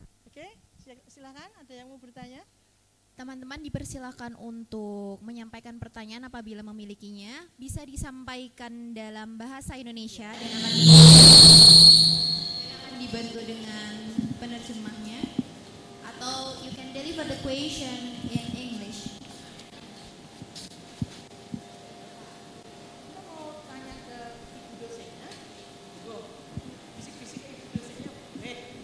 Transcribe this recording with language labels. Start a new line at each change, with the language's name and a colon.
Indonesian: Oke, silakan, ada yang mau bertanya? Teman-teman dipersilakan untuk menyampaikan pertanyaan apabila memilikinya. Bisa disampaikan dalam bahasa Indonesia dan akan dibantu dengan penerjemahnya. Atau
English: you can deliver the question in English.
Indonesian: Kita mau tanya ke ibu dosennya. Bisik-bisik ke ibu dosennya boleh.